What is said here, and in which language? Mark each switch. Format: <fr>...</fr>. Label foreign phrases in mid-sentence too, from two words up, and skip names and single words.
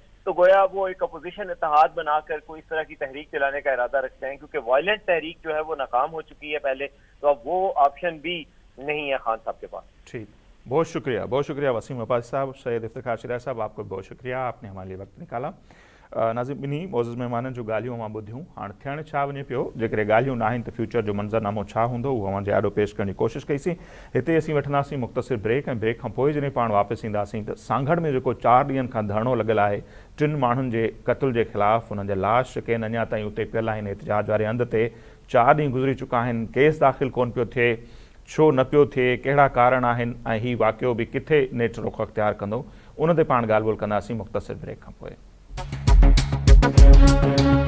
<ur>تو گویا وہ ایک اپوزیشن اتحاد بنا کر کوئی اس طرح کی تحریک چلانے کا ارادہ رکھتے ہیں, کیونکہ وائلنٹ تحریک جو ہے وہ ناکام ہو چکی ہے پہلے, تو اب وہ آپشن بھی نہیں ہے خان صاحب کے پاس. ٹھیک, بہت شکریہ وسیم عباسی صاحب. سید افتخار شیرازی صاحب, آپ کو بہت شکریہ, آپ نے ہمارے لیے وقت نکالا.</ur> <sd>ناظرین بنی معزز مہمان جو ॻाल्हियूं मां ॿुधियूं, हाणे थियण छा वञे पियो, जेकॾहिं ॻाल्हियूं न आहिनि त फ्यूचर जो मंज़रनामो छा हूंदो उहो अव्हांजे आॾो पेश करण जी कोशिशि कईसीं. हिते असीं वठंदासीं मुख़्तसिर ब्रेक, ऐं ब्रेक खां पोइ जॾहिं पाण वापसि ईंदासीं त सांगड़ में जेको 4 ॾींहंनि खां धरणो लॻियलु आहे 3 माण्हुनि जे क़त्ल जे ख़िलाफ़ु, उन्हनि जा लाश जेके आहिनि अञा ताईं उते पियल आहिनि एहतिजाज वारे हंध ते, 4 ॾींहं गुज़री चुका आहिनि, केस दाख़िल कोन पियो थिए, छो न पियो थिए, कहिड़ा कारण आहिनि, ऐं हीउ वाक़ियो बि किथे नेठ रुख़ अख़्तियार कंदो, उन ते पाण ॻाल्हि ॿोल कंदासीं मुख़्तसिर ब्रेक खां पोइ.</sd>